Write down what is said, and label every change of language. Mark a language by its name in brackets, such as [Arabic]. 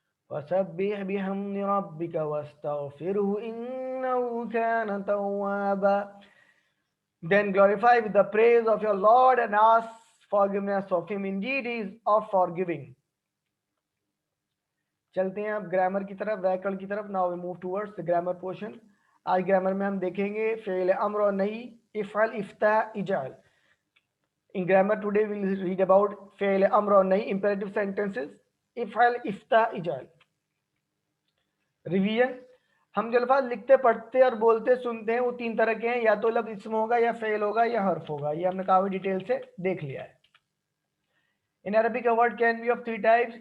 [Arabic] وَسَبِّحْ بِحَمْدِ رَبِّكَ وَاسْتَغْفِرْهُ إِنَّهُ كَانَ تَوَّابًا. [English] Then glorify with the praise of your Lord and ask forgiveness of him. Indeed, he is of forgiving. [Hindi] चलते हैं अब grammar की तरफ, व्याकरण की तरफ. [English] Now we move towards the grammar portion. [Hindi] आज ग्रामर में हम देखेंगे फेल अम्र और नहीं, इफ़अल, इफ्ता, इजाल. [English] In grammar today we will read about फेल अम्र और नहीं, imperative sentences, इफ़अल, इफ्ता, इजाल. [Hindi] रिवीजन. हम जो अल्फाज लिखते, पढ़ते और बोलते, सुनते हैं वो तीन तरह के हैं. या तो लफ्ज़ इस्म होगा, या फेल होगा, या हर्फ होगा. ये हमने काफी डिटेल से देख लिया है. [English] In Arabic, a word can be of three types.